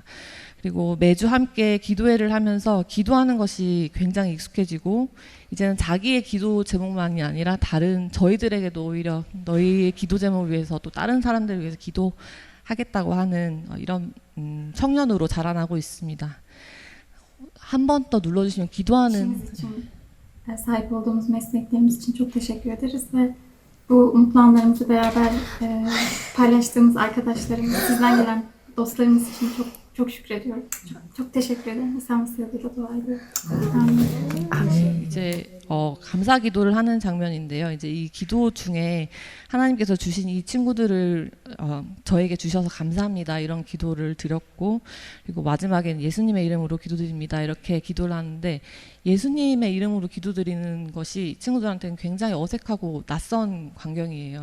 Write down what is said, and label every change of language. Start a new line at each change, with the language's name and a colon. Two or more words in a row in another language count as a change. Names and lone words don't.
Korean: 그리고 매주 함께 기도회를 하면서 기도하는 것이 굉장히 익숙해지고 이제는 자기의 기도 제목만이 아니라 다른 저희들에게도 오히려 너희의 기도 제목을 위해서 또 다른 사람들을 위해서 기도하겠다고 하는 이런 청년으로 자라나고 있습니다. 한 번 더 눌러주시면 기도하는
Turkish: İşimiz için sahip olduğumuz mesleklerimiz için çok teşekkür ederiz ve bu mutlu anlarımızı beraber paylaştığımız arkadaşlarımız, sizden gelen dostlarımız için çok şükrediyorum. Çok teşekkür ederim. İsa Mesih adıyla dua ediyorum. Amin.
Korean: 이제 감사 기도를 하는 장면인데요. 이제 이 기도 중에 하나님께서 주신 이 친구들을 저에게 주셔서 감사합니다. 이런 기도를 드렸고, 그리고 마지막에는 예수님의 이름으로 기도드립니다. 이렇게 기도를 하는데 예수님의 이름으로 기도드리는 것이 친구들한테는 굉장히 어색하고 낯선 광경이에요.